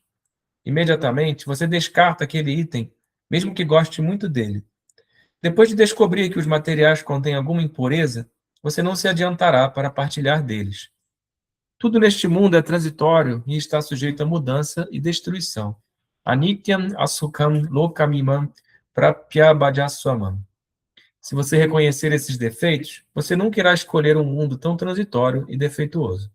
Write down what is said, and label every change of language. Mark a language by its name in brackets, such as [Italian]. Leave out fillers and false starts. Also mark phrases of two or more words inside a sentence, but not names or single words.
[Portuguese] Imediatamente, você descarta aquele item, mesmo que goste muito dele. Depois de descobrir que os materiais contêm alguma impureza, você não se adiantará para partilhar deles. Tudo neste mundo é transitório e está sujeito a mudança e destruição. [Sanskrit] Anityam asukam lokamimam prapyabhajaswamam. [Portuguese] Se você reconhecer esses defeitos, você nunca irá escolher um mundo tão transitório e defeituoso.